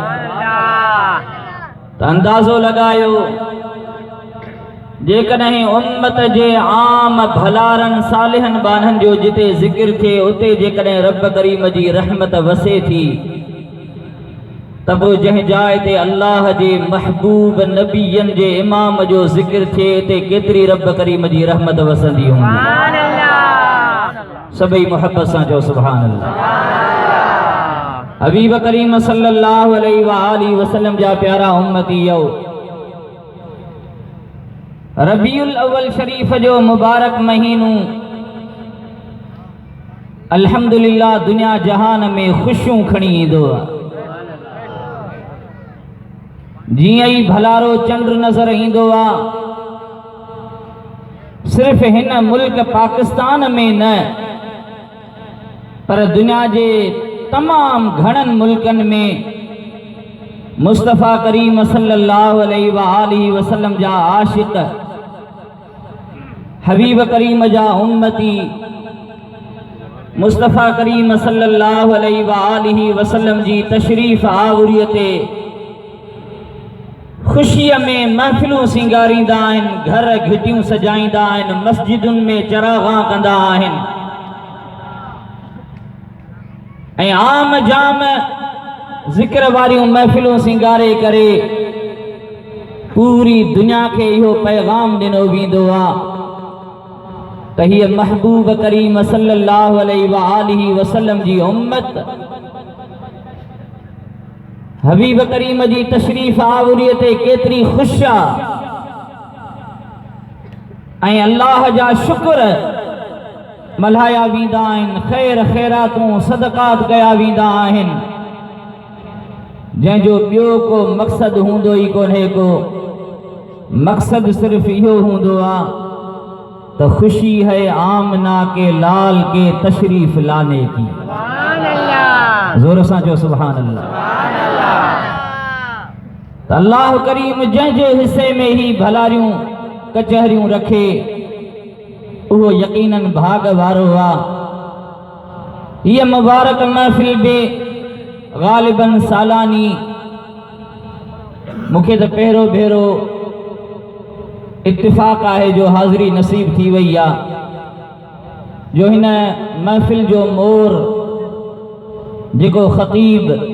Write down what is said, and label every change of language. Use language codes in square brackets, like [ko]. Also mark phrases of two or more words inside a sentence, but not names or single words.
[sd] त अंदाज़ो लगायो जेकॾहिं उम्मत जे आम भलारन सालिहन बानन जो जिते ज़िक्र थे उते जेकॾहिं रब करीम जी रहमत वसे थी त पोइ जंहिं जाइ ते अल्लाह जे महबूब नबीयन जे इमाम जो ज़िक्र थे ते केतिरी रब करीम जी रहमत वसंदी हूंदी। सभई मोहब्बत सां चओ [ar] سبحان الله. [sd] हबीब करीम [ar] صلى الله عليه وآله وسلم [sd] जा प्यारा उम्मतीयो, रबीउल अव्वल शरीफ जो मुबारक महीनो अल्हम्दुलिल्लाह दुनिया जहान में खुशियों खणी ईंदो आहे। जीअं ई भलारो चंड नज़र ईंदो आहे, सिर्फ़ हिन मुल्क पाकिस्तान में न पर दुनिया जे तमाम घणनि मुल्कनि में मुस्तफ़ा करीम [ar] صلى الله عليه وآله وسلم [sd] जा आशिक़, हबीब करीम जा उम्मती, मुस्तफ़ा करीम [ar] صلى الله عليه وآله وسلم [sd] जी तशरीफ़ आवरीअ ते खुशीअ में महफ़िलूं सिंगारींदा आहिनि, घर घिटियूं सजाईंदा आहिनि, मस्जिदुनि में चराग़ा कंदा आहिनि ऐं आम जाम ज़िक्र वारियूं महफ़िलूं सिंगारे करे पूरी दुनिया के इहो पैगाम ॾिनो वेंदो आहे त हीअ महबूब करीम [ar] صلى الله عليه وآله وسلم [sd] जी उम्मत हबीब करीम जी तशरीफ़ आवरीअ ते केतिरी ख़ुश आहे ऐं अल्लाह जा शुक्र मल्हाया वेंदा आहिनि, ख़ैर ख़ैरातूं सदक़ात कया वेंदा आहिनि, जंहिंजो ॿियो को मक़सदु हूंदो ई कोन्हे को। मक़सदु सिर्फ़ इहो हूंदो आहे त [ur] خوشی ہے آمنہ کے لال کے تشریف لانے کی. [sd] ज़ोर सां चओ [ar] سبحان الله. [sd] त अल्लाह करीम जंहिंजे हिस्से में ही भलारियूं कचहरियूं रखे उहो यकीनन भाग वारो आहे। ये मुबारक महफिल में ग़ालिबन सालानी मूंखे त पहिरों भेरो इत्तिफ़ाक़ आहे जो हाज़िरी नसीब थी वई आहे, जो हिन महफिल जो मोर जेको ख़तीब